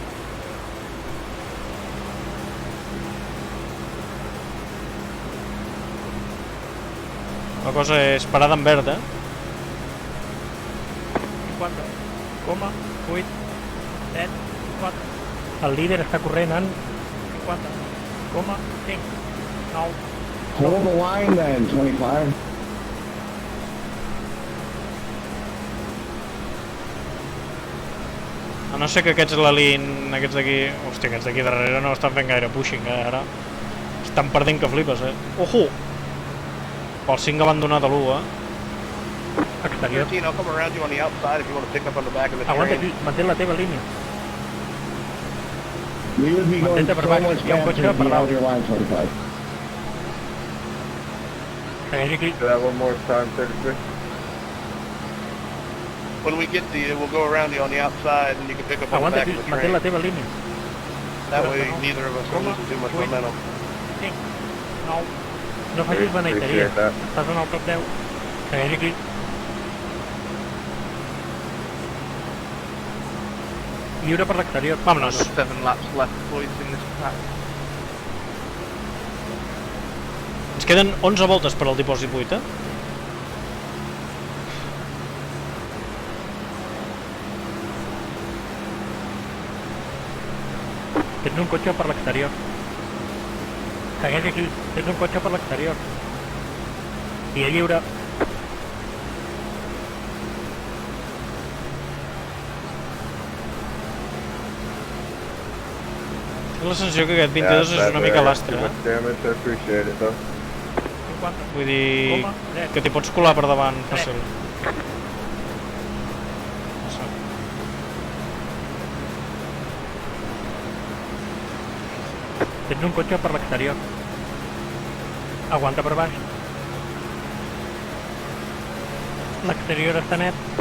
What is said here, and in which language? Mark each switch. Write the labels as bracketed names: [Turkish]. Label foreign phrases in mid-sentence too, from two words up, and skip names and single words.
[Catalan] La cosa és parada en verd, 50,8. 7. 4. El líder està corrent en 50,5. 9. [English] Hold the line then, 25. [Catalan] A no ser que aquests l'alin... Aquests d'aquí... Hòstia, aquests d'aquí darrere no estan fent gaire pushing, ara. Estan perdent que flipes, Ojo! El 5 ha abandonat a l'1, Exterior. 13, [English] I'll come around you on the outside if you want to pick up on the back of the [Catalan] Aguanta [English] train. [Catalan] aquí. Mantén la teva línia. [English] We would be going [Catalan] Mantén-te [English] so [Catalan] per baix. [English] much [Catalan] Hi ha un [English] faster [Catalan] cotxe [English] if [Catalan] per [English] we held [Catalan] dalt. [English] your line, 25. [Catalan] Segueix aquí. [English] Do that one more time, 36. When we get to you, we'll go around you on the outside and you can pick up on the [Catalan] Aguanta [English] back [Catalan] aquí. [English] of the [Catalan] Mantén la [English] train. [Catalan] teva línia. [English] That way neither of us are losing too much momentum. [Catalan] 5. 9. No facis beneiteria. [English] Appreciate that. [Catalan] Estàs en el top 10. Segueix aquí. Lliure per l'exterior. Vámonos. [English] 7 laps left, boys, in this track. [Catalan] Ens queden 11 voltes per al dipòsit 8, eh? Tens un cotxe per l'exterior. Segueix aquí, tens un cotxe per l'exterior. Via lliure. Tinc la sensació que aquest 22 és una mica lastre, [English] Too [Catalan] eh? [English] much damage, I appreciate it though. [Catalan] 50. Vull dir Coma, dret. que t'hi pots colar per davant fàcil. Tens un cotxe per l'exterior. Aguanta per baix. L'exterior està net.